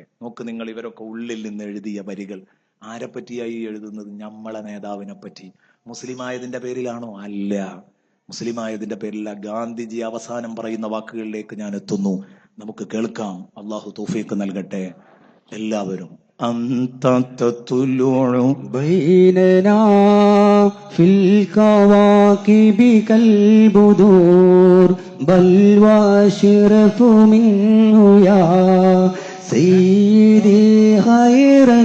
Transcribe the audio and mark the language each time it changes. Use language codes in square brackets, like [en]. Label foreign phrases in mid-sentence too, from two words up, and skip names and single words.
[ml] നോക്ക് നിങ്ങൾ, ഇവരൊക്കെ ഉള്ളിൽ നിന്ന് എഴുതിയ വരികൾ. ആരെ പറ്റിയായി എഴുതുന്നത്? നമ്മളെ നേതാവിനെ പറ്റി. മുസ്ലിം ആയതിന്റെ പേരിലാണോ? അല്ല, മുസ്ലിം ആയതിന്റെ പേരില്ല. ഗാന്ധിജി അവസാനം പറയുന്ന വാക്കുകളിലേക്ക് ഞാൻ എത്തുന്നു. നമുക്ക് കേൾക്കാം. അള്ളാഹു തൗഫീഖ് നൽകട്ടെ. എല്ലാവരും [ar] أنت تطلع بيننا في الكواكب كالبدور بل واشرف منه يا سيدي خير